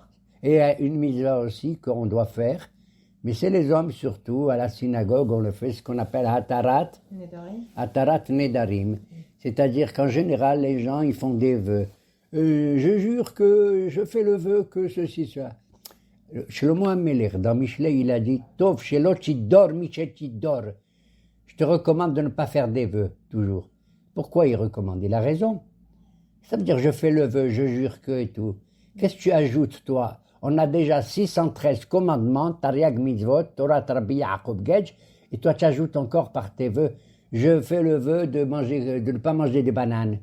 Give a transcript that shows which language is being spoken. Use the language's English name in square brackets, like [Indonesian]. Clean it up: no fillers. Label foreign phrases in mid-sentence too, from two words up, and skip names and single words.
[French] Et une mitzvah aussi qu'on doit faire, mais c'est les hommes surtout, à la synagogue, on le fait, ce qu'on appelle [Hebrew] התרת נדרים. [French] C'est-à-dire qu'en général, les gens, ils font des vœux. Je jure que je fais le vœu que ceci, cela. Shlomo HaMelech, dans Michelet, il a dit « [Hebrew] טוב שלא תדור משתדור ». [French] Je te recommande de ne pas faire des vœux, toujours. Pourquoi il recommande? Il a raison. Ça veut dire je fais le vœu, je jure que et tout. Qu'est-ce que tu ajoutes, toi? On a déjà 613 commandements, [Hebrew] תרי"ג מצוות, תורה Rabbi Yaakov Gedj, [French] et toi tu ajoutes encore par tes vœux, je fais le vœu de ne pas manger des bananes.